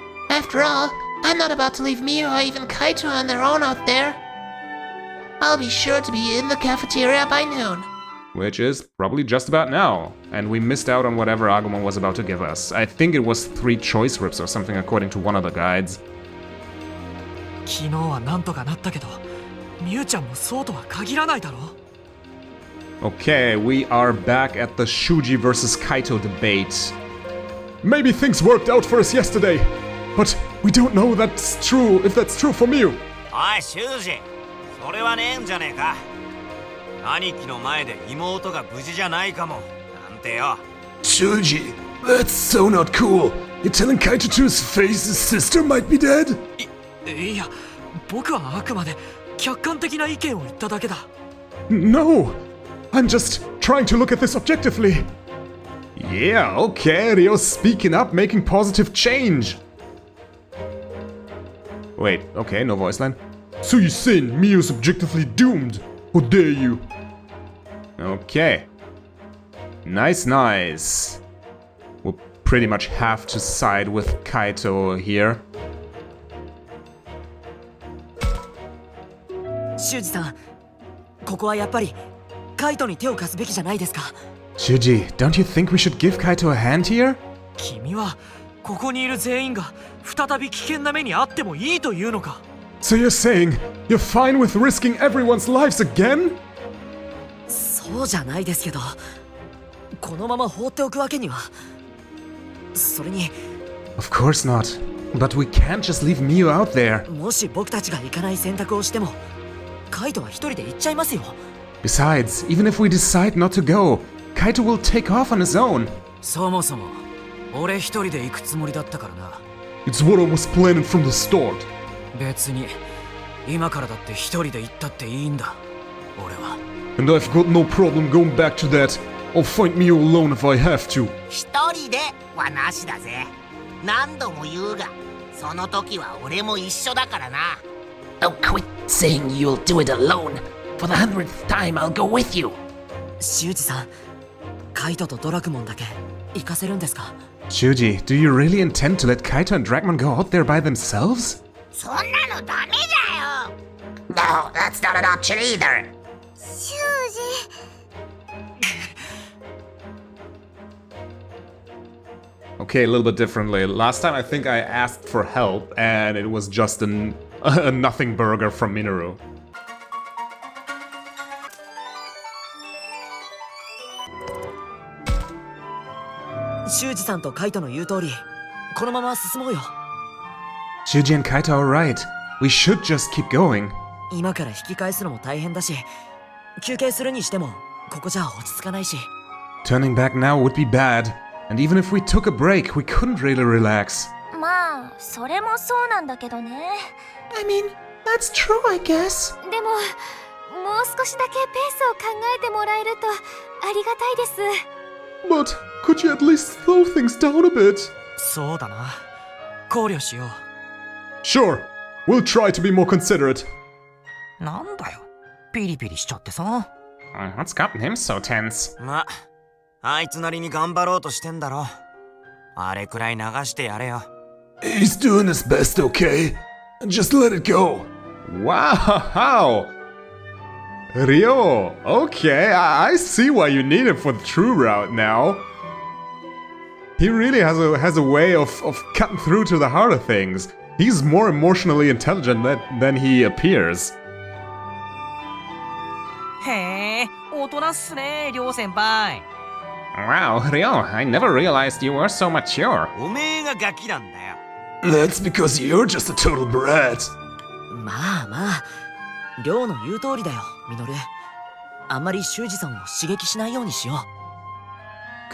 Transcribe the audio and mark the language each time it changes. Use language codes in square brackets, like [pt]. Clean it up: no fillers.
[en] After all, I'm not about to leave Miu or even Kaito on their own out there. I'll be sure to be in the cafeteria by noon. Which is probably just about now. And we missed out on whatever Agumon was about to give us. I think it was 3 choice rips or something according to one of the guides. [ja] 昨日はなんとかなったけど、ミュウちゃんもそうとは限らないだろ。 [en] Okay, we are back at the Shuji versus Kaito debate. Maybe things worked out for us yesterday, but we don't know that's true if that's true for Miu. [ja] おい修二、それはねえんじゃねえか。兄貴の前で妹が無事じゃないかもなんてよ。 [en] Shuji, that's so not cool. You're telling Kaito to his face his sister might be dead? [ja] いや、僕はあくまで客観的な意見を言っただけだ。 [en] No, I'm just trying to look at this objectively. Yeah, okay, Ryo's speaking up, making positive change. Wait, okay, no voice line. So you're saying Miu's objectively doomed? How dare you? Okay. Nice, nice. We'll pretty much have to side with Kaito here. [ja] 修二さん、ここはやっぱりカイトに手を貸すべきじゃないですか。 [en] Shuji, don't you think we should give Kaito a hand here? [ja] 君はここにいる全員が再び危険な目にあってもいいというのか。 [en] So you're saying you're fine with risking everyone's lives again? [ja] そうじゃないですけど、このまま放っておくわけには。それに、 [en] Of course not. But we can't just leave Miu out there. [ja] もし僕たちが行かない選択をしても、カイトは一人で行っちゃいますよ。 [en] Besides, even if we decide not to go, Kaito will take off on his own. [ja] そもそも俺一人で行くつもりだったからな。 [en] It's what I was planning from the start. [ja] 別に今からだって一人で行ったっていいんだ。俺は。 [en] And I've got no problem going back to that. I'll find Miu alone if I have to. [ja] 一人ではなしだぜ。何度も言うが、その時は俺も一緒だからな。 [en] Oh, quit saying you'll do it alone. For the 100th time, I'll go with you. [ja] 修二さん、カイトとドラクモンだけ行かせるんですか？ [en] Shuji, do you really intend to let Kaito and Dragmon go out there by themselves? [ja] そんなのダメだよ。 [en] No, that's not an option either. [ja] 修二。 [en] Okay, a little bit differently. Last time I think I asked for help and it was just a nothing burger from Minoru. [ja] 修二さんとカイトの言う通り、このまま進もうよ。 [en] Shuji and Kaito are right. We should just keep going. [ja] 今から引き返すのも大変だし、休憩するにしてもここじゃ落ち着かないし。 [en] Turning back now would be bad. And even if we took a break, we couldn't really relax. [ja] まあそれもそうなんだけどね。 [en] I mean, that's true, I guess. [ja] でももう少しだけペースを考えてもらえるとありがたいです。 [en] But could you at least slow things down a bit? [ja] そうだな。考慮しよう。 [en] Sure, we'll try to be more considerate. [ja] なんだよ、ピリピリしちゃってさ。 [en] What's gotten him so tense? [ja] ま、あいつなりに頑張ろうとしてんだろ。あれくらい流してやれよ。 [en] He's doing his best, okay? Just let it go. Wow! Ryo, okay, I see why you need him for the true route now. He really has a way of cutting through to the heart of things. He's more emotionally intelligent than he appears. [ja] へえ、大人っすね、りょう先輩。 [en] Wow, Ryo, I never realized you were so mature. [ja] おめえがガキなんだよ。 [en] That's because you're just a total brat. [ja] まあまあ、りょうの言う通りだよ、ミノル。あんまり修二さんを刺激しないようにしよう。